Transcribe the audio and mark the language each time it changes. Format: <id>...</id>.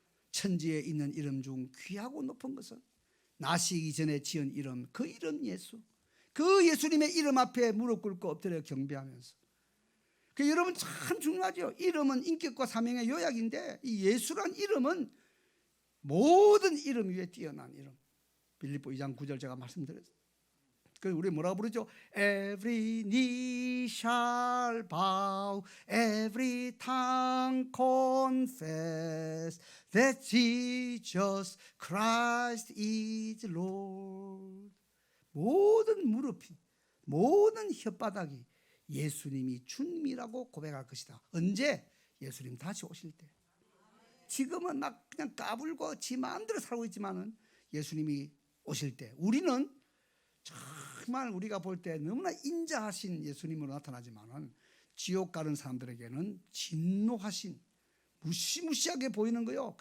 <ko>천지에 있는 이름 중 귀하고 높은 것은 나시기 전에 지은 이름, 그 이름 예수, 그 예수님의 이름 앞에 무릎 꿇고 엎드려 경배하면서, 그 여러분 참 중요하죠. 이름은 인격과 사명의 요약인데 이 예수란 이름은 모든 이름 위에 뛰어난 이름. 빌립보 2장 9절 제가 말씀드렸어요. 그 우리 뭐라고 부르죠?</ko> <en>Every knee shall bow, every tongue confess that Jesus Christ is Lord.</en> <ko>모든 무릎이, 모든 혓바닥이 예수님이 주님이라고 고백할 것이다. 언제? 예수님 다시 오실 때. 지금은 막 그냥 까불고 지 마음대로 살고 있지만은 예수님이 오실 때 우리는 정말 우리가 볼 때 너무나 인자하신 예수님으로 나타나지만은 지옥 가는 사람들에게는 진노하신, 무시무시하게 보이는 거요.</ko>